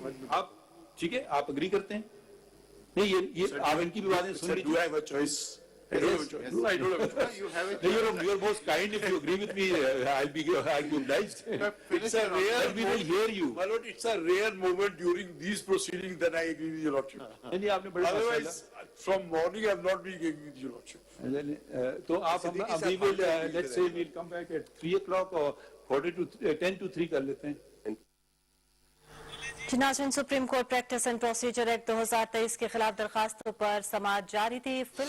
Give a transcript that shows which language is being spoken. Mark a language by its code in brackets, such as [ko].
[hi] आप ठीक है, आप अग्री करते हैं? नहीं, ये आप इनकी भी बातें सुन लीजिए. [en] do I have a choice? I don't have a choice. No, I don't have a choice. You have a choice. You're most kind. If you agree with me, I'll be obliged. It's a rare we will hear you. My Lord, it's a rare moment during these proceedings that I agree with your lordship. [hi] नहीं, आपने बड़े [en] Otherwise, from morning I have not been agreeing with your lordship. [hi] तो आप अभी [en] will let's say we'll come back at 3 o'clock or 10 to 3 [hi] कर लेते हैं. नाज़रीन, supreme court practice and procedure act 2023 के खिलाफ दरखास्तों पर समाअत जारी थी.